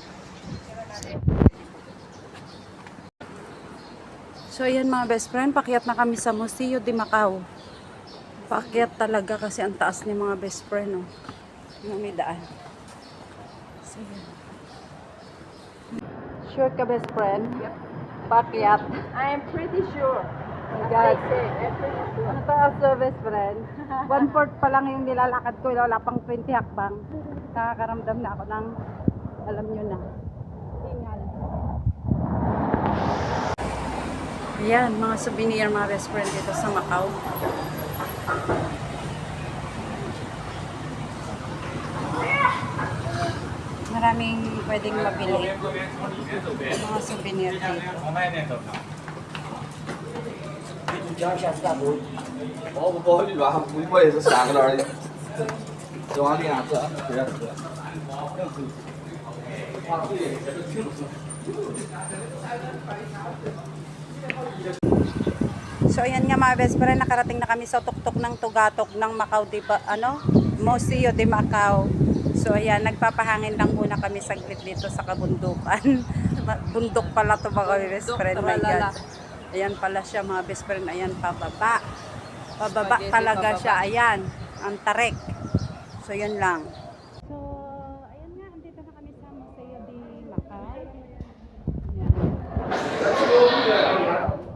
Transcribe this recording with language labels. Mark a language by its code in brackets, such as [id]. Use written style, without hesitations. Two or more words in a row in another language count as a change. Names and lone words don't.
[tl] So ayan mga [en] best friend, [tl] pakyat na kami sa Museo de Macao. Pakyat talaga kasi ang taas ni mga [en] best friend. [tl] Oh. Yung may daan. So ayan. Sure ka [en] best friend? [tl] Yep. Pakyat. [en] I am pretty sure. Oh my God. [tl] Ang taas na [en] best friend. [tl] 1/4 pa lang yung nilalakad ko. Wala pang 20 hakbang. Nakakaramdam na ako ng, alam nyo na, hingal. Ayan, mga souvenir, mga [en] best friend [tl] dito sa Macau. Maraming pwedeng mabili. Mga souvenir dito. [zh] 我不好意思啊，我也是三个人的，这往里样子，这样子。 [tl] So ayan nga mga [en] best friend, [tl] nakarating na kami sa tuktok ng Tugatok ng Macau, diba, Museo de Macao. So ayan, nagpapahangin lang muna kami saglit dito sa kabundukan. Bundok pala to mga [en] best friend, my God. [tl] Ayan pala siya mga [en] best friend, [tl] ayan pababa. Pababa talaga siya, ayan, ang tarik. So yun lang. So ayan nga, andito na kami sa Museo de Macao. Ayan.